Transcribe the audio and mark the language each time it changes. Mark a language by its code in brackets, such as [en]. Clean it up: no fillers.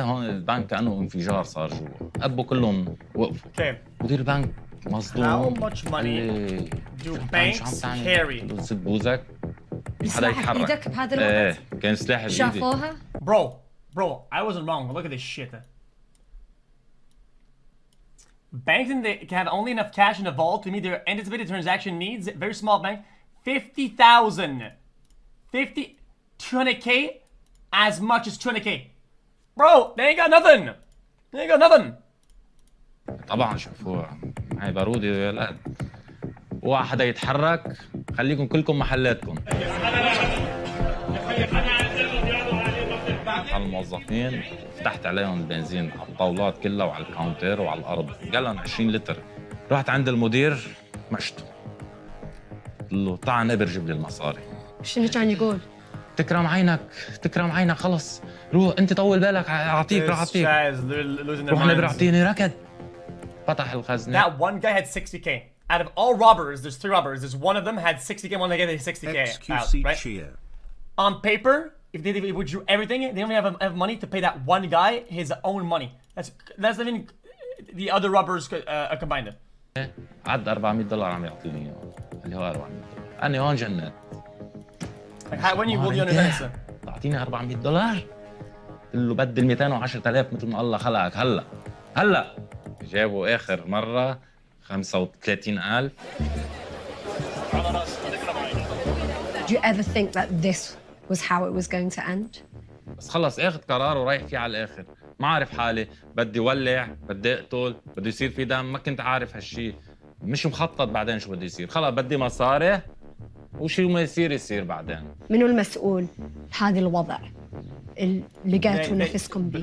[ar] هون البنك كانه انفجار صار جوا، ابو كلهم وقفوا. مدير البنك مصدوم. [en] How much money do banks carry? [ar] سد بوزك. حدا يتحرك. ايدك بهذا الوقت؟ كان سلاح بايدي. شافوها؟ [en] Bro, I wasn't wrong. Look at this shit. Banks can have only enough cash in the vault to meet their anticipated transaction needs. Very small bank, 50,000, 200K, as much as 200K. Bro, they ain't got nothing. They ain't got nothing. [ar] طبعا شافوها. معي بارودة يا ولاد. اوعى حدا يتحرك، خليكم كلكم محلاتكم. على الموظفين فتحت عليهم البنزين على الطاولات كلها وعلى الكاونتر وعلى الارض، قالن 20 لتر. رحت عند المدير مشته، قلت له تعال نقبر جيب لي المصاري. شنو كان يقول؟ تكرم عينك خلص، روح انت طول بالك، اعطيك راح اعطيك. روح نقبر اعطيني ركض. فتح الخزنه. [en] That one guy had 60K. Out of all robbers, there's 3 robbers. There's one of them had 60K, one guy had 60K out, right? On paper, if they withdrew everything, they only have money to pay that one guy his own money. That's even the other robbers combined. [ar] عد $400 عم يعطيني اياه، اللي هو $400. أنا هون جنات. [en] When you will you understand this? [ar] تعطيني $400؟ قلت له بدل 210,000 مثل ما الله خلقك. هلا جابوا آخر مرة 35,000. [en] Did you ever think that this was how it was going to end? [ar] بس خلص اخذ قرار ورايح فيه على الاخر. ما عارف حالي، بدي ولع، بدي اقتل، بده يصير في دم. ما كنت عارف هالشيء، مش مخطط بعدين شو بده يصير. خلص بدي مصاري وشو ما يصير بعدين. منو المسؤول بهذا الوضع اللي لقيتوا نفسكم به؟